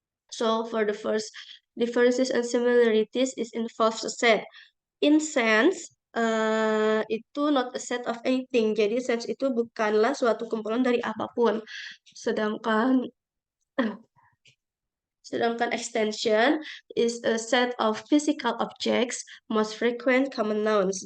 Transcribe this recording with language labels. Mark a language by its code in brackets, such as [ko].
[en] So, for the first differences and similarities is involves a set. In sense, itu not a set of anything. [id] Jadi sense itu bukanlah suatu kumpulan dari apapun. Sedangkan [en] extension is a set of physical objects, most frequent common nouns.